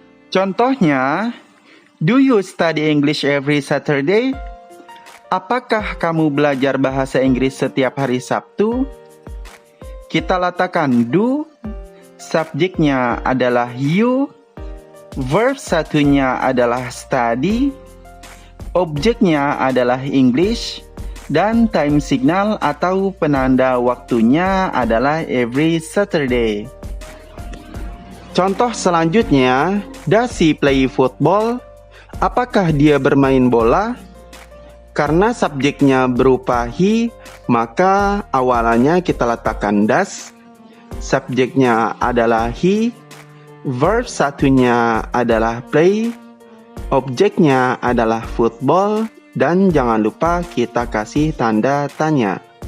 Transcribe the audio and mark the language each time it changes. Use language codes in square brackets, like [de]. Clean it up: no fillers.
[id] Contohnya, [en] do you study English every Saturday? [id] Apakah kamu belajar bahasa Inggris setiap hari Sabtu? Kita letakkan do, subjeknya adalah you, verb satunya adalah study, objeknya adalah English, dan time signal atau penanda waktunya adalah [en] every Saturday. [id] Contoh selanjutnya, [en] does he play football? [id] Apakah dia bermain bola? Karena subjeknya berupa he, maka awalannya kita letakkan does. Subjeknya adalah he, verb satunya adalah play, objeknya adalah football, dan jangan lupa kita kasih tanda tanya.